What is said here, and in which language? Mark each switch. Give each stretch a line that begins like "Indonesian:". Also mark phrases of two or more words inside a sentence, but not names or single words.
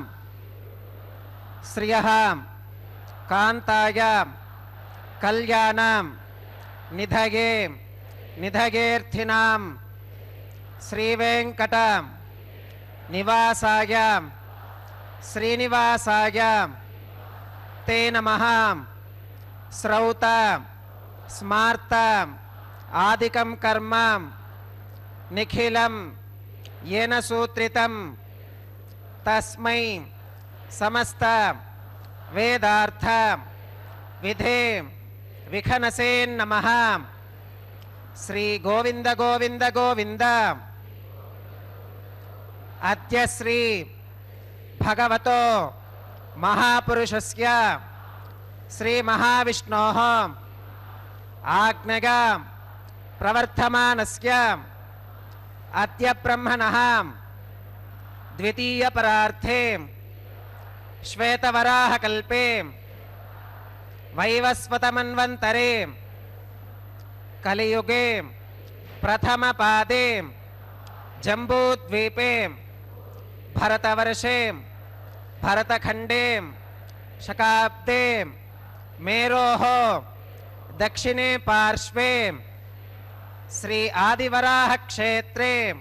Sanskrit: శ్రియః కాంతాయ కళ్యాణం నిధగే నిధగేర్థినాం శ్రీవేంకట నివాసాయ శ్రీనివాసాయ తే నమః. శ్రౌత స్మార్త ఆదికం కర్మ నిఖిలం येन सूत्रितं तस्मै समस्त वेदार्थ विधे विखनसे नमः. श्री गोविंद गोविंद गोविंद. अद्य श्री भगवतो महापुरुषस्य श्री महाविष्णोः आज्ञया प्रवर्तमानस्य अद्य ब्रह्मणः द्वितीय परार्थे శ్వేతవరాహకల్పే వైవస్వతమన్వంతరే కలియుగే ప్రథమపాదే జంబూద్వీపే భరతవర్షే భరతఖండే శకాబ్దే మేరోః దక్షిణే పార్శ్వే శ్రీ ఆదివరాహ క్షేత్రే